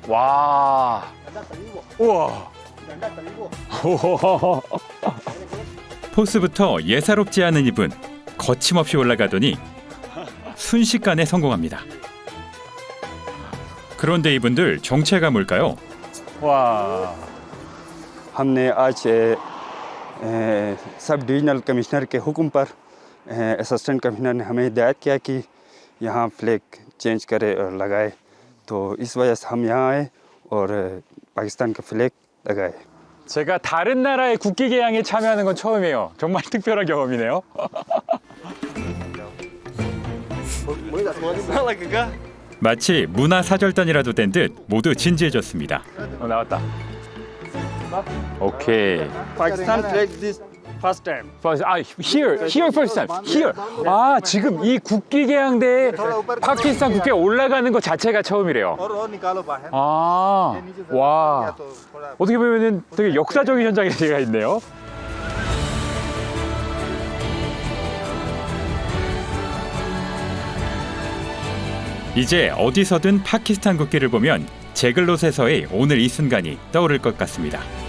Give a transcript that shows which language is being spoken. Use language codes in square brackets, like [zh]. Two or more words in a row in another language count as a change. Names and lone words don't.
[ko] 와. 우와. 포스부터 예사롭지 않은 이분, 거침없이 올라가더니 순식간에 성공합니다. 그런데 이분들 정체가 뭘까요? 와. [ur] ہم نے آج [en] sub divisional commissioner [ur] کے حکم پر [en] assistant commissioner [ur] نے ہمیں ہدایت کیا کہ یہاں [en] flag change [ur] کرے اور لگائے، تو اس وجہ سے ہم یہاں آئے اور پاکستان کا فلیگ لگائے. [ko] 제가 다른 나라의 국기 개양에 참여하는 건 처음이에요. 정말 특별한 경험이네요. 마치 문화사절단이라도 된 듯 모두 진지해졌습니다. 나왔다. 오케이. [en] Pakistan flag this first time. Here first time. Here. [ko] 지금 이 국기 개양대에 파키스탄 국기가 올라가는 것 자체가 처음이래요. 와. 어떻게 보면은 되게 역사적인 현장에 제가 있네요. 이제 어디서든 파키스탄 국기를 보면 제글롯에서의 오늘 이 순간이 떠오를 것 같습니다.